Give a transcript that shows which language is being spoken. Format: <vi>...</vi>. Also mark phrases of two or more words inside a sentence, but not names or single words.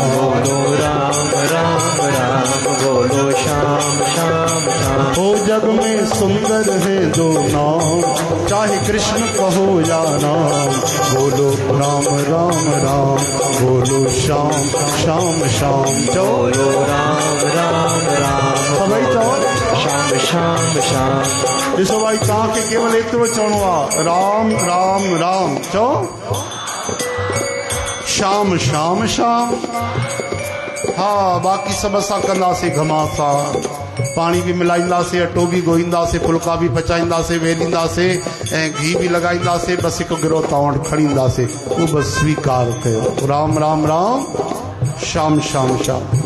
<hi>बोलो राम राम राम, बोलो श्याम श्याम श्याम। ओ जग में सुंदर है जो नाम, चाहे कृष्ण कहो या राम, बोलो राम राम राम, बोलो श्याम श्याम श्याम। बोलो राम राम राम,</hi> <sd>सभई चओ</sd> <hi>श्याम श्याम श्याम।</hi> <sd>ॾिसो भाई तव्हांखे केवल एतिरो चवणो आहे, राम राम राम चओ, श्याम श्याम श्याम। हा बाक़ी सभु असां कंदासीं घमासां, पाणी बि मिलाईंदासीं, अटो बि ॻोहींदासीं, फुल्का बि पचाईंदासीं, वेलींदासीं ऐं घी बि लॻाईंदासीं। बसि हिकु गिरो तव्हां वटि खणी ईंदासीं, उहो बसि स्वीकार कयो। राम राम राम, श्याम श्याम श्याम।</sd>